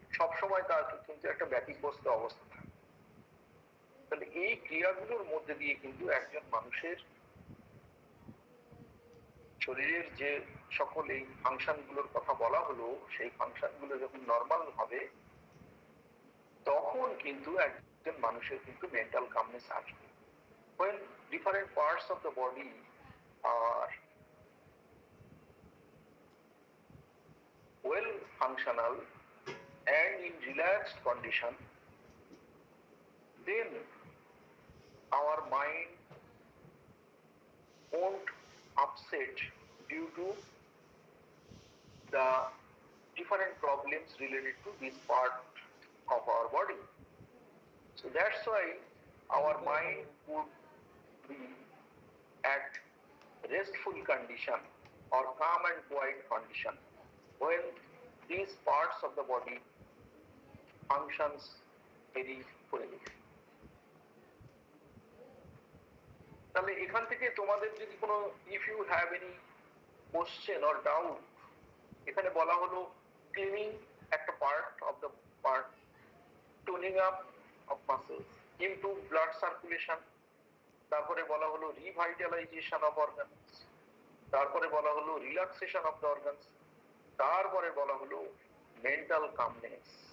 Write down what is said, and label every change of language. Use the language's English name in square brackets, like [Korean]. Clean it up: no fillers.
[Bangla] সবসময় তার কিন্তু একটা ব্যতিগ্রস্ত অবস্থা থাকে। তাহলে এই ক্রিয়াগুলোর মধ্যে দিয়ে কিন্তু একজন মানুষের শরীরের যে সকল এই ফাংশন গুলোর কথা বলা হলো, সেই ফাংশন গুলো যখন নর্মাল হবে, তখন কিন্তু একজন মানুষের কিন্তু মেন্টাল কামনেস আসবে। [English] when different parts of the body are well functional and in relaxed condition, then our mind won't upset due to the different problems related to this part of our body. So that's why our mind would be at restful condition or calm and quiet condition when these parts of the body functions very fully. [Bangla] তাহলে এখান থেকে তোমাদের যদি কোনো [English] if you have any question or doubt, [Bangla] এখানে বলা হলো cleaning একটা part of the part, toning up of muscles, improve blood circulation, তারপরে বলা হলো রিভাইটালাইজেশন অফ অর্গানস, তারপরে বলা হলো রিল্যাক্সেশন অফ দ্য অর্গানস, তারপরে বলা হলো মেন্টাল কামনেস।